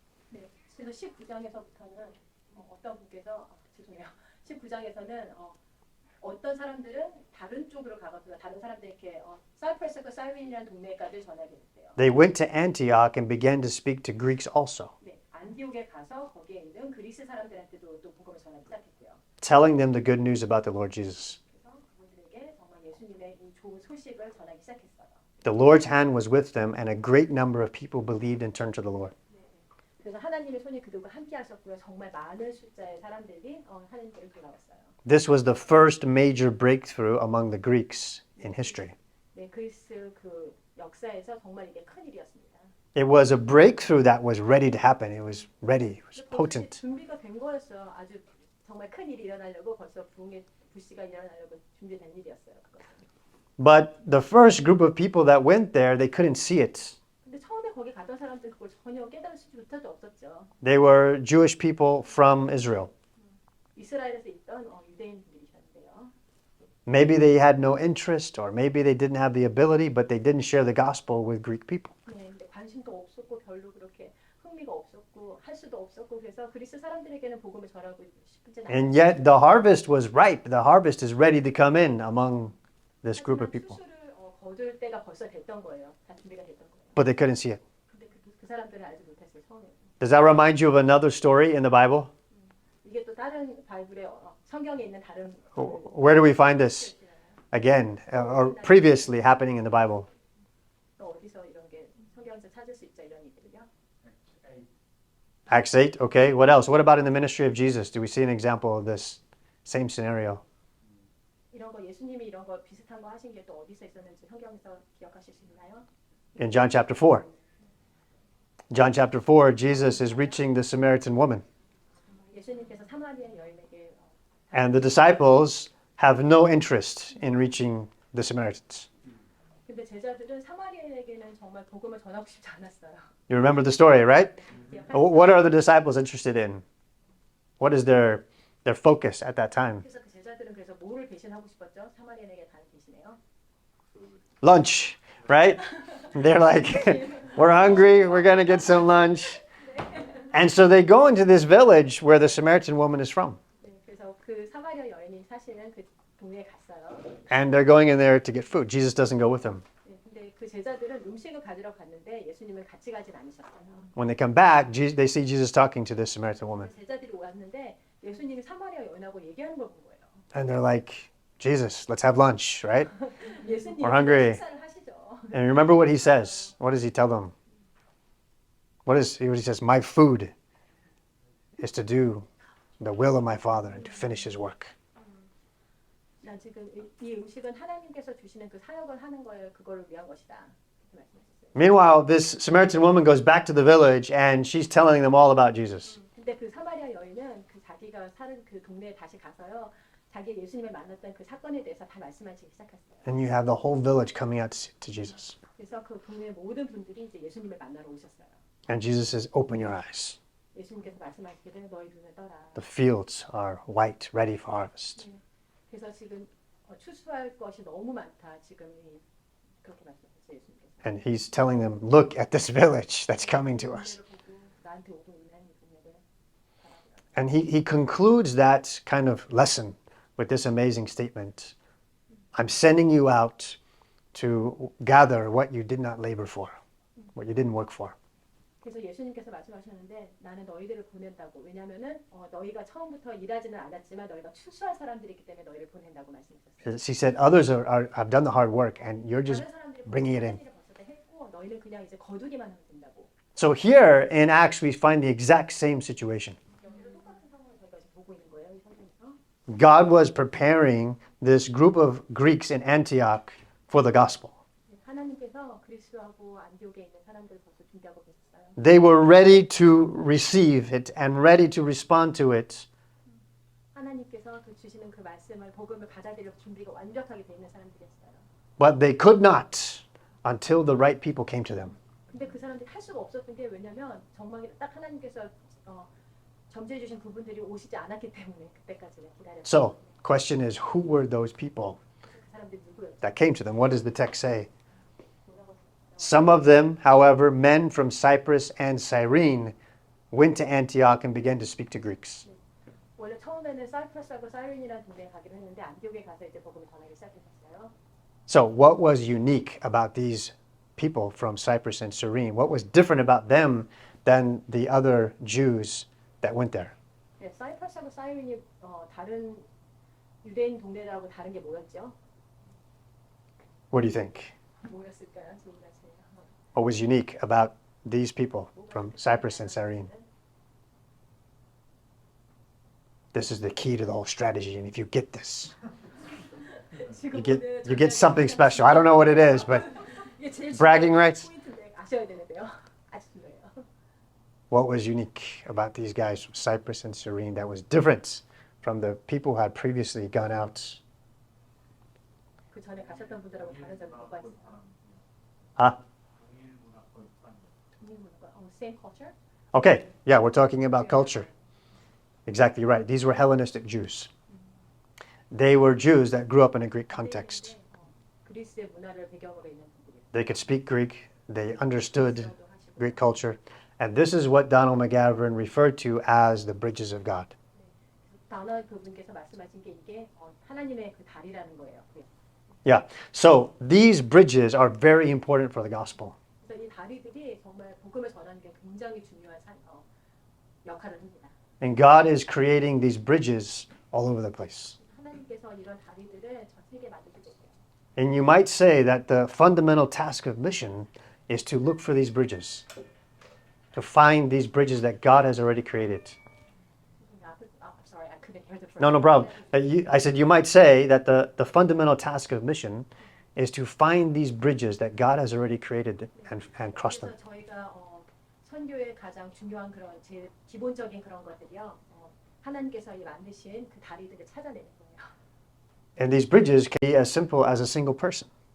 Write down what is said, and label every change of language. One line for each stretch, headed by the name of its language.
Korean: 네, 그래서 19장에서부터는 어떤 분께서 죄송해요. 19장에서는 어떤 사람들은 다른 쪽으로 가거든요. 다른 사람들에게 사이프러스과 사이린이라는 동네까지 전하게 됐대요.
English: they went to Antioch and began to speak to Greeks also,
Korean: 네, 안디옥에 가서 거기에 있는 그리스 사람들한테도 또 복음을 전하기 시작했대요.
English: telling them the good news about the Lord Jesus.
Korean: 그래서 그분들에게 정말 예수님의 이 좋은 소식을 전하기 시작했어요.
English: The Lord's hand was with them, and a great number of people believed and turned to the Lord.
Korean: 그래서 하나님의 손이 그들과 함께 하셨고요. 정말 많은 숫자의 사람들이 하나님께로 돌아왔어요.
English: This was the first major breakthrough among the Greeks in history.
Korean: 네, 그리스 그 역사에서 정말 이게 큰 일이었습니다.
English: It was a breakthrough that was ready to happen. It was ready. It was potent.
Korean: 준비가 된 거였어요. 아주 정말 큰 일이 일어나려고 벌써 부흥의 불씨가 일어나려고 준비된 일이었어요. 그것은.
English: But the first group of people that went there, they couldn't see it.
Korean: 근데 처음에 거기 갔던 사람들 그걸 전혀 깨달을 수조차도 없었죠.
English: They were Jewish people from Israel.
Korean: 이스라엘에서 있던 유대인들이셨는데요.
English: Maybe they had no interest, or maybe they didn't have the ability, but they didn't share the gospel with Greek people.
Korean: 네, 근데 관심도 없었고 별로 그렇게 흥미가 없었고 할 수도 없었고 그래서 그리스 사람들에게는 복음을 전하고 싶지 않았어요.
English: And yet the harvest was ripe. The harvest is ready to come in among this group of people.
Korean: 추수를 거둘 때가 벌써 됐던 거예요. 다 준비가 됐던 거예요.
English: But they couldn't see it.
Korean: 근데 그 사람들은 알지 못했어요. 처음에.
English: Does that remind you of another story in the Bible?
Korean: 이게 또 다른 바이블에 성경에 있는 다른
English: Where do we find this? Again, or previously happening in the Bible.
Korean: 또 어디서 이런 게 성경에서 찾을 수 있죠 이런 일들을요?
English: Acts 8, okay. What else? What about in the ministry of Jesus? Do we see an example of this same scenario?
Korean: 이런 거 예수님이 이런 거 비슷한 거 하신 게 또 어디서 있었는지 성경에서 기억하실 수 있나요?
English: In John chapter 4. John chapter 4, Jesus is reaching the Samaritan woman.
Korean: 예수님께서 사마리아 여인에게
English: And the disciples have no interest in reaching the Samaritans.
Korean: 근데 제자들은 사마리아에게는 정말 복음을 전하고 싶지 않았어요.
English: You remember the story, right?
Korean: 기억하시나요?
English: What are the disciples interested in? What is their focus at that time?
Korean: 그래서 그 제자들은 그래서 뭐를 대신하고 싶었죠? 사마리아에게 간 대신에요.
English: Lunch, right? They're like, we're hungry, we're going to get some lunch. And so they go into this village where the Samaritan woman is from.
Korean: 네, 그래서 그 사마리아 여인이 사실은 그 동네에 갔어요.
English: And they're going in there to get food. Jesus doesn't go with them.
Korean: 네, 근데 그 제자들은 음식을 가지러 갔는데 예수님은 같이 가진 않으셨어요.
English: When they come back, they see Jesus talking to this Samaritan woman.
Korean: 제자들이 왔는데 예수님이 사마리아 여인하고 얘기하는 걸 본 거예요.
English: And they're like, Jesus, let's have lunch, right?
Korean: 예수님이
English: We're hungry.
Korean: 식사를 하시죠.
English: And remember what he says. What does he tell them? What he says? My food is to do the will of my Father and to finish his work.
Korean: 난 지금 이 음식은 하나님께서 주시는 그 사역을 하는 거예요. 그거를 위한 것이다. 이렇게 말씀하셨어요.
English: Meanwhile, this Samaritan woman goes back to the village and she's telling them all about Jesus.
Korean: 근데 그 사마리아 여인은 그 자기가 사는 그 동네에 다시 가서요. 자기 예수님을 만났던 그 사건에 대해서 다 말씀하시기 시작했어요.
English: And you have the whole village coming out to Jesus.
Korean: 그래서 그 동네 모든 분들이 이제 예수님을 만나러 오셨어요.
English: And Jesus says, open your eyes.
Korean: 예수님께서 말씀하시기를 너희 눈을 떠라.
English: The fields are white, ready for harvest.
Korean: 그래서 지금 추수할 것이 너무 많다. 지금 그렇게 말씀하셨어요. 예수님께서.
English: And he's telling them, look at this village that's coming to us.
Korean: 나한테 오고 있는 이 동네를 바라보라.
English: And he concludes that kind of lesson with this amazing statement. I'm sending you out to gather what you did not labor for, what you didn't work for.
Korean: 그래서 예수님께서 말씀하셨는데 나는 너희들을 보낸다고. 왜냐하면은 너희가 처음부터 일하지는 않았지만 너희가 추수할 사람들이기 때문에 너희를 보낸다고 말씀하셨어요.
English: He said, others have done the hard work and you're just
Korean: 다른 사람들이
English: bringing it in.
Korean: 일을 벌써 다 했고 너희는 그냥 이제 거두기만 하면 된다고.
English: So here in Acts, we find the exact same situation.
Korean: 여기도 똑같은 상황을 저희가 지금 보고 있는 거예요. 이 성경에서.
English: God was preparing this group of Greeks in Antioch for the gospel.
Korean: 하나님께서 그리스도하고 안디옥에 있는 사람들을 벌써 준비하고 계셨어요.
English: They were ready to receive it and ready to respond to it.
Korean: 하나님께서 그 주시는 그 말씀을 복음을 받아들일 준비가 완벽하게 돼 있는 사람들이었어요.
English: But they could not until the right people came to them.
Korean: 근데 그 사람들이 할 수가 없었던 게 왜냐면 정말 딱 하나님께서 점지해 주신 부분들이 오시지 않았기 때문에 그때까지는 기다렸어요.
English: So, question is, who were those people
Korean: 그 사람들이 누구였죠?
English: that came to them? What does the text say? Some of them, however, men from Cyprus and Cyrene, went to Antioch and began to speak to Greeks.
Korean: 원래 처음에는 사이프러스하고 사이렌이라는 동네에 가기로 했는데 안디옥에 가서 이제 복음을 전하기 시작했어요.
English: So, what was unique about these people from Cyprus and Cyrene? What was different about them than the other Jews that went there?
Korean: 네, 사이프러스하고 사이렌이 다른 유대인 동네라고 다른 게 뭐였죠?
English: What do you think?
Korean: 뭐였을까요? 질문하세요.
English: What was unique about these people from Cyprus and Cyrene? This is the key to the whole strategy, and if you get this, you get something special. I don't know what it is, but bragging rights.
Korean: 포인트인데 아셔야 되는데요. 아시나요?
English: What was unique about these guys from Cyprus and Cyrene that was different from the people who had previously gone out?
Korean: 그 전에 가셨던 분들하고 다른 점이 뭐가 있어요? Huh?
English: Same culture? Okay, yeah, we're talking about culture. Exactly right. These were Hellenistic Jews. They were Jews that grew up in a Greek context.
Korean: 그리스의 문화를 배경으로 있는 분들이에요.
English: They could speak Greek, they understood Greek culture, And this is what Donald McGavran referred to as the bridges of God.
Korean: 단어 그분께서 말씀하신 게 이게 하나님의 그 다리라는 거예요. Yeah.
English: So these bridges are very important for the gospel.
Korean: 그래서 이 다리들이 정말 복음을 전하는 게 굉장히 중요한 역할을 합니다.
English: And God is creating these bridges all over the place.
Korean: 하나님께서 이런 다리들을 전 세계에 만들고 계세요.
English: And you might say that the fundamental task of mission is to look for these bridges, to find these bridges that God has already created. Sorry, I couldn't hear the first. No problem. I said you might say that the fundamental task of mission is to find these bridges that God has already created and cross them.
Korean: 그래서 저희가 선교의 가장 중요한 그런 제일 기본적인 그런 것들이요. 하나님께서 이 만드신 그 다리들을 찾아내는 거예요.
English: And these bridges can be as simple as a single person.